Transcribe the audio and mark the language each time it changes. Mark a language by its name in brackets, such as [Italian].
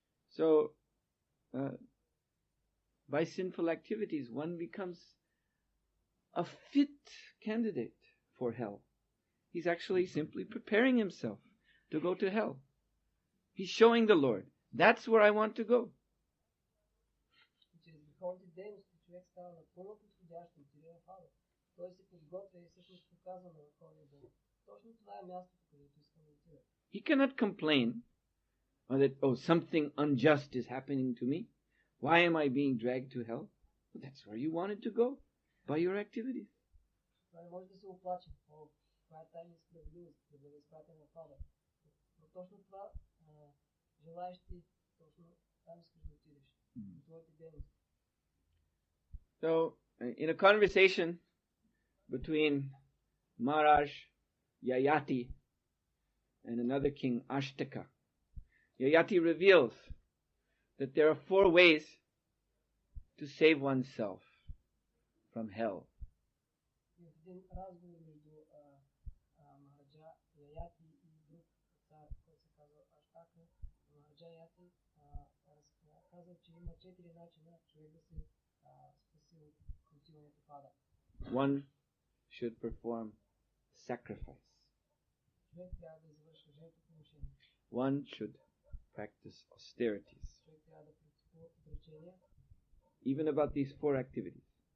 [English] So, by sinful activities, one becomes a fit candidate for hell. He's actually simply preparing himself to go to hell. He's showing the Lord, that's where I want to go. [Bulgarian] греховните дейности, човек става напълно подходящ и отиде в ада. Той се подготвя и всъщност показва на Върховния Бог. Точно това е мястото, където искам да отида. [English] He cannot complain that, something unjust is happening to me. Why am I being dragged to hell? Well, that's where you wanted to go, by your activities. [Bulgarian] Той не може да се оплаче. Това е тайна справедливост, да бъде изпратен в ада. Но точно това желаеш ти, точно там искаш да отидеш. Твоите дейности. [English] So, in a conversation between Maharaj Yayati and another king, Ashtaka, Yayati reveals that there are 4 ways to save oneself from hell. [Bulgarian] В един разговор между Махараджа Яяти и друг цар, който се казва Аштака, Махараджа Яяти казва, че има 4 начина човек да се спаси от отиването в ада. [English] One should perform sacrifice. [Bulgarian] Човек трябва да извършва жертвоприношение. [English] One should practice austerities. [Bulgarian] Човек трябва да практикува отречения. [English] Even about these 4 activities.